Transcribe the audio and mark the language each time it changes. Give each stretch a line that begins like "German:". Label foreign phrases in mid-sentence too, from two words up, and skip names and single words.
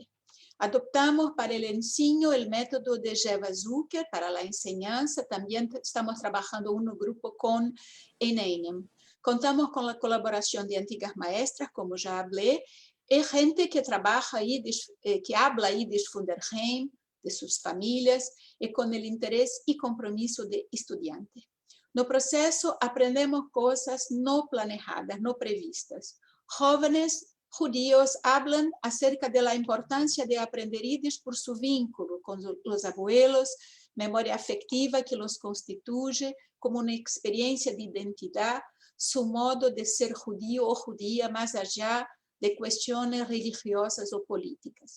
Spanish: Adoptamos para el enseño el método de Jeva Zucker para la enseñanza. También estamos trabajando en un grupo con ENEM. Contamos con la colaboración de antiguas maestras, como ya hablé, y gente que trabaja Yiddish, que habla Yiddish
Yiddish: von der Heim,
Spanish: de sus familias, y con el interés y compromiso de estudiantes. No proceso aprendemos cosas no planeadas, no previstas. Jóvenes judíos hablan acerca de la importancia de aprender Yiddish por su vínculo con los abuelos, memoria afectiva que los constituye, como una experiencia de identidad, su modo de ser judío o judía más allá de cuestiones religiosas o políticas.